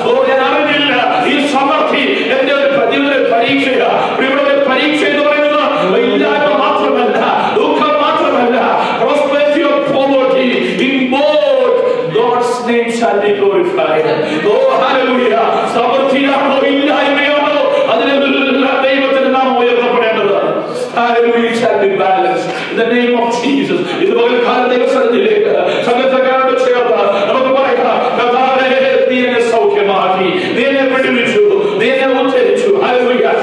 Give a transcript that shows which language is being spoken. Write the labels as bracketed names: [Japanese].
[Malayalam] ഞാൻ അറിഞ്ഞില്ല ഈ സമൃദ്ധി എന്റെ ഒരു പരീക്ഷയാ. ഇവിടെ പരീക്ഷ എന്ന് പറയുന്നത് ഇല്ലായ്മ മാത്രമല്ല, ദുഃഖം മാത്രമല്ല. [English] Prosperity or poverty, in both God's name shall be glorified. Oh hallelujah. [Malayalam] സമൃദ്ധിയാണോ ഇല്ലായ്മയാണോ അതിനെല്ലാം ദൈവത്തിന്റെ നാമം ഉയർത്തപ്പെടേണ്ടത്. [English] Hallelujah, shall be balanced in the name of Jesus. [Malayalam] ഇതുപോലെ കാലം ദൈവസന്നിധിയിലേക്ക് സംഘക്കാരോട് ചേർത്ത് നമുക്ക് പറയാം, കർത്താവേ നീ എന്നെ സൗഖ്യമാക്കി, നീ എന്നെ വിടുവിച്ചു, നീ എന്നെ ഉദ്ധരിച്ചു. ഹല്ലേലൂയ.